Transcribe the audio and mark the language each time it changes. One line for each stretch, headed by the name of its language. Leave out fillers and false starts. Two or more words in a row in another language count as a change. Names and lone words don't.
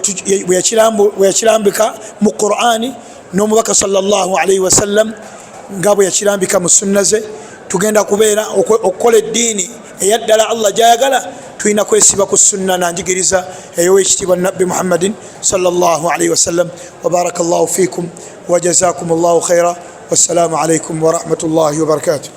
Ganda: yakirambika mu Qur'ani n'omubaka
Arabic: صلى الله عليه وسلم
Ganda: nga bwe yakirambika mu sunna ze tugenda kubeera okukola eddiini eyaddala Allah gyayagala tulina kwesiba ku sunna nanjigiriza ey'owekitiibwa nabbi Muhammadin
Arabic: صلى الله عليه وسلم وبارك الله فيكم وجزاكم الله خيرا والسلام عليكم ورحمة الله وبركاته.